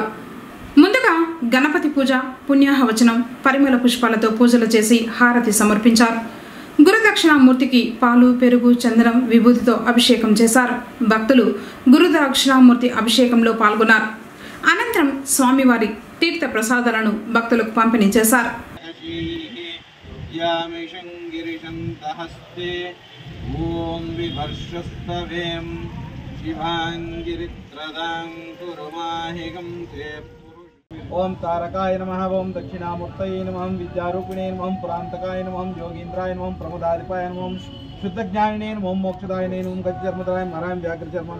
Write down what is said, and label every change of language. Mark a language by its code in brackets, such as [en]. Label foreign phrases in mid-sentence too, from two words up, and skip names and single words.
[te] ముందుగా గణపతి పూజ, పుణ్యాహవచనం, పరిమళ పుష్పాలతో పూజలు చేసి హారతి సమర్పించారు. గురుదక్షిణామూర్తికి పాలు, పెరుగు, చందనం, విభూతితో అభిషేకం చేశారు. భక్తులు గురుదక్షిణామూర్తి అభిషేకంలో పాల్గొన్నారు. అనంతరం స్వామివారి తీర్థ ప్రసాదాలను భక్తులకు పంపిణీ చేశారు. [sa] ओम तारकाय नमः, ओम दक्षिणामूर्तये नमः, विद्यारूपिणे नमः, पुरांतकाय नमः, योगींद्राय नमः, प्रमोदाधिपाय नमः, शुद्धज्ञानिने नमः, मोक्षदायिने नमः, गजचर्मधराय मराय व्याघ्रचर्मं